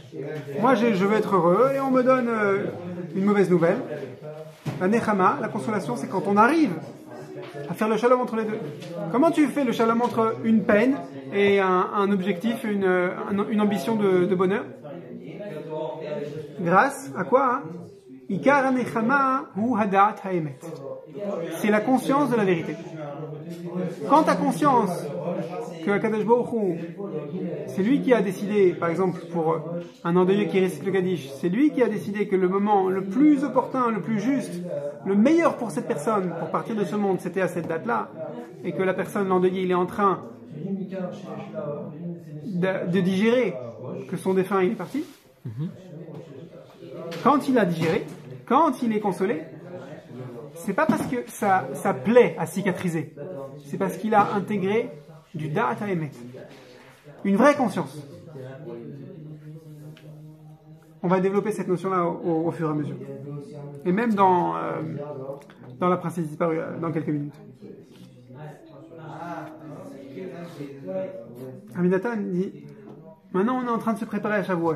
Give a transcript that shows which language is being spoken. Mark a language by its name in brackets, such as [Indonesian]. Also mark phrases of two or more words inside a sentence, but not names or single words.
[French] Moi, je veux être heureux et on me donne une mauvaise nouvelle. La nechama, la consolation, c'est quand on arrive à faire le shalom entre les deux. Comment tu fais le shalom entre une peine et un objectif, une ambition de bonheur? Grâce à quoi, hein? [Hebrew] עיקר נחמה הוא הדעת האמת. [French] C'est la conscience de la vérité. Quand tu as conscience que Akadosh Baruch Hu, c'est lui qui a décidé, par exemple pour un endeuillé qui récite le Kaddish, c'est lui qui a décidé que le moment le plus opportun, le plus juste, le meilleur pour cette personne, pour partir de ce monde, c'était à cette date-là, et que la personne, l'endeuillé, il est en train de digérer que son défunt il est parti. Quand il a digéré, quand il est consolé, c'est pas parce que ça plaît à cicatriser, c'est parce qu'il a intégré du [Hebrew] דעת האמת, [French] une vraie conscience. On va développer cette notion-là au fur et à mesure, et même dans la princesse disparue dans quelques minutes. Rabbi Nathan dit, maintenant on est en train de se préparer à Shavuot.